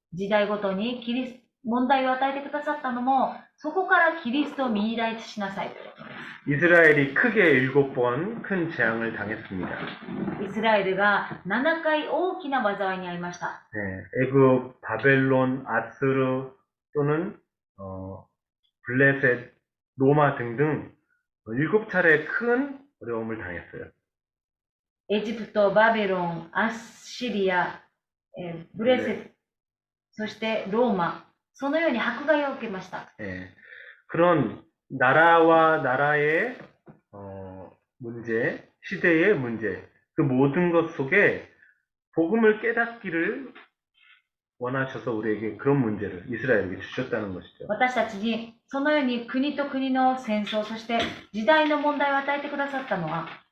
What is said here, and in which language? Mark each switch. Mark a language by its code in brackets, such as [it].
[ja] 時代ごとに問題を与えてくださったのもそこからキリストを見出しなさいということです。 [ko] 이스라엘이 크게 7번 큰 재앙을 당했습니다. [ja] イスラエルが7回大きな災いに遭いました。 [ko] 네, 애굽, 바벨론, 아스르 또는 블레셋, 로마 등등 7차례 큰 어려움을 당했어요. [ja] エジプト、バビロン、アッシリア、ブレセット、そしてローマ、そのように迫害を受けました。 [ko] 네, 그런 나라와 나라의 문제, 시대의 문제, 그 모든 것 속에 복음을 깨닫기를 원하셔서 우리에게 그런 문제를 이스라엘에게 주셨다는 것이죠. [ja] 私たちにそのように国と国の戦争、そして時代の問題を与えてくださったのは、